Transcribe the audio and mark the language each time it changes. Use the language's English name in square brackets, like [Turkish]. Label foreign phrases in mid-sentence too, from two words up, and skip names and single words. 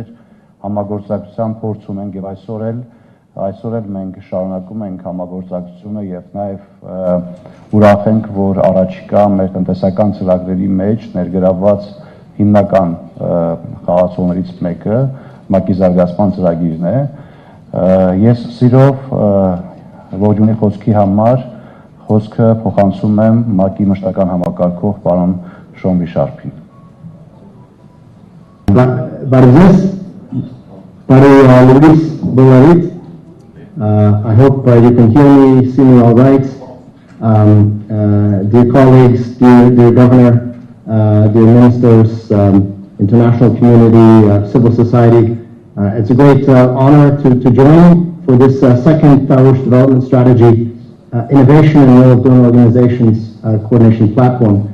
[Armenian] համագործակցության փորձ ունենք եւ այսօր էլ մենք շարունակում ենք համագործակցությունը եւ նաեւ ուրախ ենք, որ առաջիկա մեր տնտեսական ծրագրերի մեջ ներգրավված հիմնական խաղացողներից մեկը ՄԱԿ-ի զարգացման ծրագիրն է։ Ես սիրով Ողջունի խոսքի համար խոսքը փոխանցում եմ ՄԱԿ-ի մշտական համակարգող պարոն Շոն Վիշարփին։ [English] I hope you can hear me, see me all right. Dear colleagues, dear Governor, dear ministers, international community, civil society, it's a great honor to join for this second Tavūsh development strategy, innovation and role of donor organizations coordination platform.